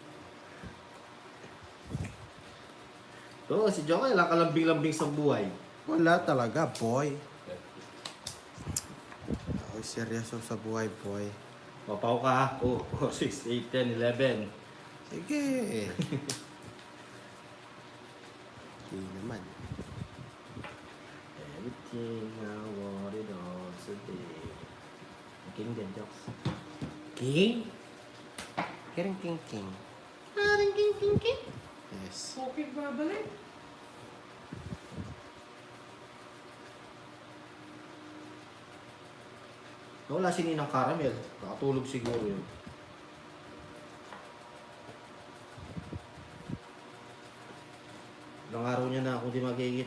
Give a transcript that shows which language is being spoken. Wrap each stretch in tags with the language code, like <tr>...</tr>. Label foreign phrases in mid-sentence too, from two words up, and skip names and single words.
<tl>Oo, si Joker, lang kalambing-lambing sa buhay. Wala talaga, boy. Ako'y seryoso sa buhay, boy. Papaw ka ha? 2, 6, 8, 10, 11. Sige. Hindi naman.</tl> <en>Everything I wanted all today.</en> <tl>King din, Jokes. King? King, king, king. King.</tl> <en>Yes.</en> <tl>Okay, babalik. Wala si Ninang Caramel. Nakatulog siguro yun. Ilang araw niya na ako di magigit.</tl>